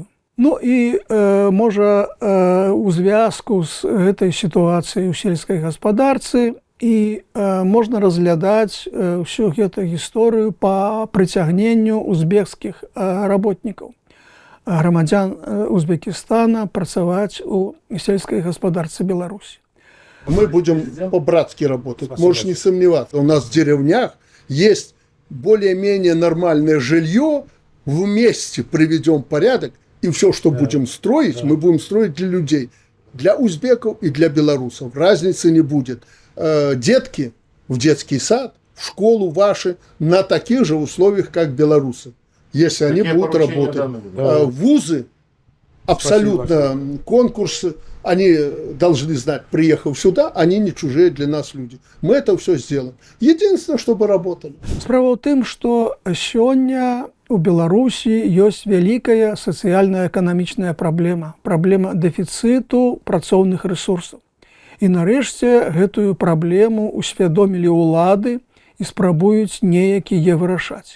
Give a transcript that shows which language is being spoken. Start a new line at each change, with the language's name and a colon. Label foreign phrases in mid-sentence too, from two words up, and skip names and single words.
Belarusian: Ну і можа у звязку з гэтай сітуацыяй у сельскай гаспадарцы і можна разглядаць ўсю гэту гісторыю па прыцягненню узбекскіх работнікаў, грамадзян Узбекістана працаваць у сельскай гаспадарцы Беларусі.
Russian: Мы будем по-братски работать, можешь не сомневаться. У нас в деревнях есть более-менее нормальное жилье, вместе приведем порядок, и все, что будем строить, мы будем строить для людей, для узбеков и для белорусов. Разницы не будет. Детки в детский сад, в школу ваши на таких же условиях, как белорусы, если они будут работать. Вузы, абсолютно конкурсы, они должны знать, приехав сюда, они не чужие для нас люди. Мы это все сделаем. Единственное, чтобы работали.
Belarusian: Справа ў тым, што сёння у Беларусі ёсць вялікая сацыяльна-эканамічная праблема. Праблема дэфіцыту працоўных рэсурсаў. І нарэшце гэтую праблему усвядомілі ўлады і спрабуюць неяк яе вырашаць.